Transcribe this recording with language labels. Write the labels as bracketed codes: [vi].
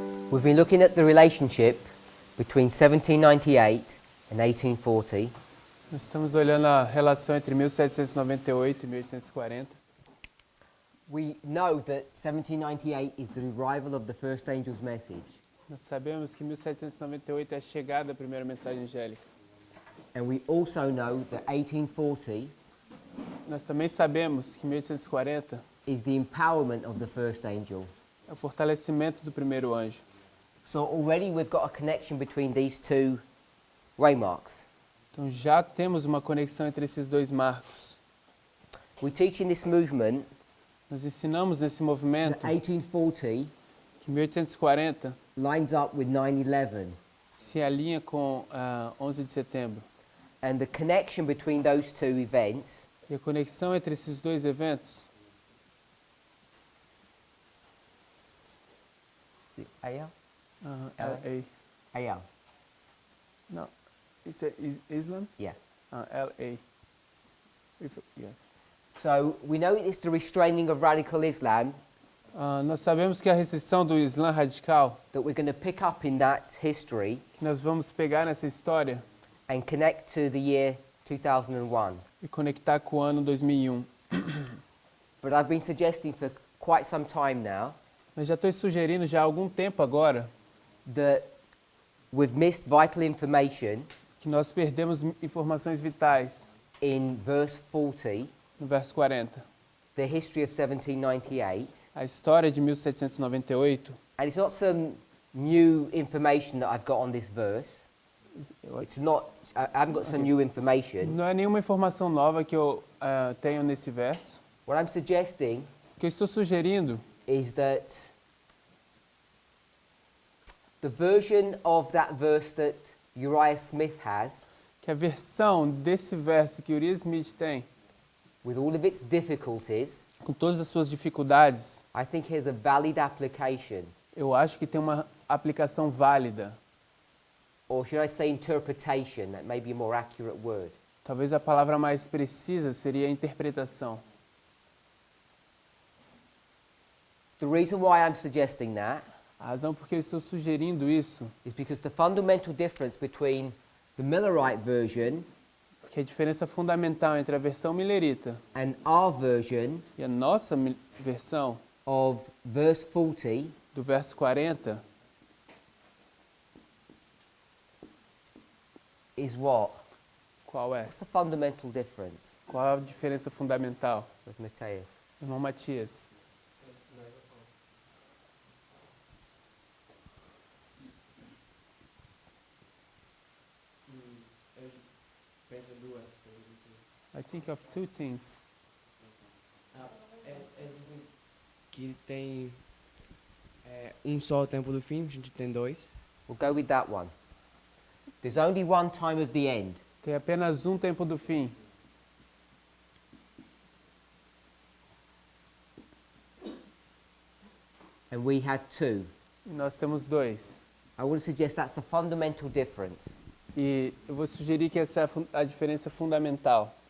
[en] We've been looking at the relationship between 1798 and 1840. [pt] Nós estamos olhando a relação entre 1798 e 1840. [en] We know that 1798 is the arrival of the first angel's message. [pt] Nós sabemos que 1798 é a chegada da primeira mensagem angélica. [en] And we also know that 1840 [pt] Nós também sabemos que 1840 [en] is the empowerment of the first angel. [pt] é o fortalecimento do primeiro anjo. [en] So already we've got a connection between these two waymarks. [pt] Então já temos uma conexão entre esses dois marcos. [en] We teach in this movement [pt] Nós ensinamos nesse movimento [en] that 1840 [pt] que 1840 [en] lines up with 9/11, [pt] se alinha com 11 de setembro. [en] and the connection between those two events [pt] E a conexão entre esses dois eventos, AL? LA. AL. Não, isso é Islam? [en] Yeah. LA. Yes. So we know it's the restraining of radical Islam [pt] Nós sabemos que a restrição do Islã radical, [en] that we're going to pick up in that history [pt] que nós vamos pegar nessa história [en] and connect to the year 2001. [pt] e conectar com o ano 2001. [en] But I've been suggesting for quite some time now [pt] Mas já estou sugerindo já há algum tempo agora [en] that we've missed vital information [pt] que nós perdemos informações vitais [en] in verse 40, [pt] no verso 40. [en] the history of 1798. [pt] A história de 1798, [en] And it's not some new information that I've got on this verse. It's not, I haven't got some new information. [pt] não é nenhuma informação nova que eu tenho nesse verso. [en] What I'm suggesting [pt] O que eu estou sugerindo [en] is that the version of that verse that Uriah Smith has, [pt] que a versão desse verso que Uriah Smith tem, [en] with all of its difficulties, [pt] com todas as suas dificuldades, [en] I think has a valid application, [pt] eu acho que tem uma aplicação válida. [en] or should I say interpretation, that may be a more accurate word. [pt] Talvez a palavra mais precisa seria interpretação. [en] The reason why I'm suggesting that [pt] A razão por que eu estou sugerindo isso, [en] is because the fundamental difference between the Millerite version [pt] porque a diferença fundamental entre a versão millerita [en] and our version [pt] e a nossa versão [en] of verse 40 [pt] do verso 40 [en] is what? [pt] qual é? [en] What's the fundamental difference [pt] Qual a diferença fundamental? [en] with Mateus? [pt] Irmão Matias. Penso duas coisas. [en] I think of two things. [pt] Dizem que tem só o tempo do fim, a gente tem dois. [en] We'll go with that one. There's only one time of the end. [pt] Tem apenas um tempo do fim. [en] And we have two. [pt] E nós temos dois. [en] I want to suggest that's the fundamental difference. [pt] E eu vou sugerir que essa é a diferença fundamental.